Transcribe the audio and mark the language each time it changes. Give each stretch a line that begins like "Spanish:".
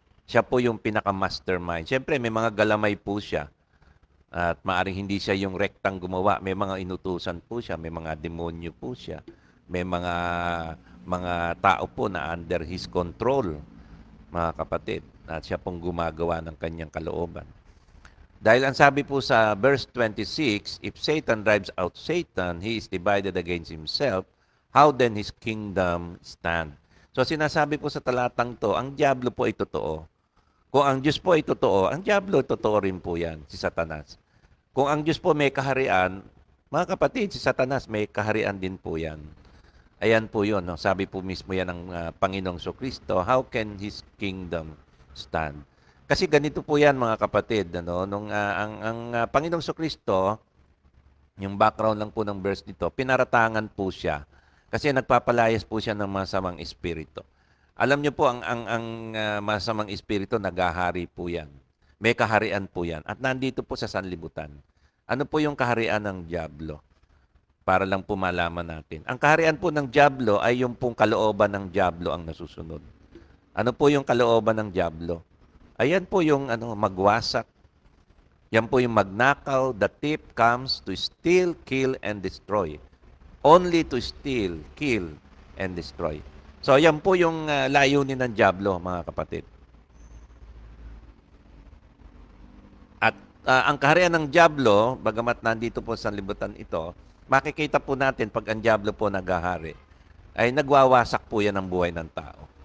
Filipino: Siya po yung pinaka-mastermind. Siyempre, may mga galamay po siya. At maaring hindi siya yung rektang gumawa. May mga inutusan po siya. May mga demonyo po siya. May mga tao po na
English: under his control,
Filipino: mga kapatid. At siya pong gumagawa ng kanyang kalooban. Dahil ang sabi po sa verse 26,
English: if Satan drives out Satan, he is divided against himself. How then his kingdom stand?
Filipino: So sinasabi po sa talatang to, ang Diablo po ay totoo. Kung ang Diyos po ay totoo, ang Diablo totoo rin po yan, si Satanas. Kung ang Diyos po may kaharian, mga kapatid, si Satanas may kaharian din po yan. Ayan po yun. No? Sabi po mismo yan ng Panginoong Kristo,
English: how can his kingdom stand?
Filipino: Kasi ganito po yan, mga kapatid. Ano? Ang Panginoong Kristo, yung background lang po ng verse nito, pinaratangan po siya. Kasi nagpapalayas po siya ng masamang espiritu. Alam niyo po, ang masamang espiritu, naghahari po yan. May kaharian po yan. At nandito po sa sanlibutan. Ano po yung kaharian ng Diablo? Para lang po malaman natin. Ang kaharian po ng Diablo ay yung pong kalooban ng Diablo ang nasusunod. Ano po yung kalooban ng Diablo? Ayan po yung magwasak. Yan po yung magnakaw.
English: The thief comes to steal, kill, and destroy. Only to steal, kill, and destroy.
Filipino: So, yan po yung layunin ng Diablo, mga kapatid. At ang kaharian ng Diablo, bagamat nandito po sa libutan ito, makikita po natin pag ang Diablo po naghahari, ay nagwawasak po yan ang buhay ng tao.